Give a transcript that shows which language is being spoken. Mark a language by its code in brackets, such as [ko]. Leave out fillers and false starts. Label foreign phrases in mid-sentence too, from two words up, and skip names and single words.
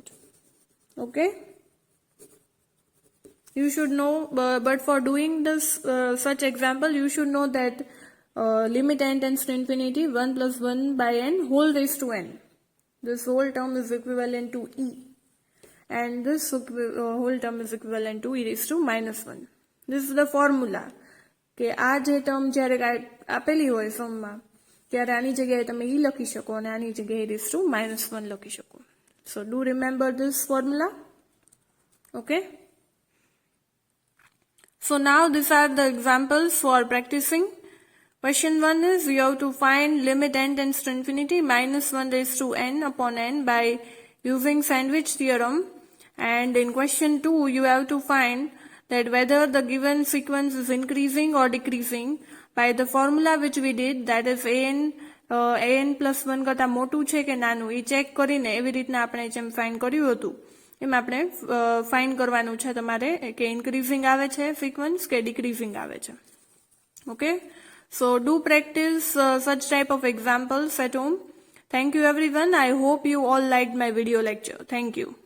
[en] Okay, you should know, but for doing this such example, you should know that limit n tends to infinity, 1 plus 1 by n whole raised to n. This whole term is equivalent to e, and this whole term is equivalent to e raised to minus 1. This is the formula. [gu] કે આ જે ટર્મ જ્યારે આપેલી હોય સમમાં, ત્યારે આની જગ્યાએ તમે e લખી શકો અને આની જગ્યાએ [en] e raised to minus 1 [gu] લખી શકો. [en] So do remember this formula. Okay. So now these are the examples for practicing. Question 1 is, you have to find limit n tends to infinity minus 1 raised to n upon n by using sandwich theorem. And in question 2, you have to find that whether the given sequence is increasing or decreasing by the formula which we did, that is an plus 1 [gu] કરતા મોટું છે કે નાનું, એ ચેક કરીને એવી રીતના આપણે જેમ ફાઇન્ડ કર્યું હતું એમ આપણે ફાઇન્ડ કરવાનું છે તમારે કે ઇન્ક્રીઝિંગ આવે છે સિક્વન્સ કે ડિક્રીઝિંગ આવે છે. [en] Okay, so do practice such type of examples at home. Thank you everyone. I hope you all liked my video lecture. Thank you.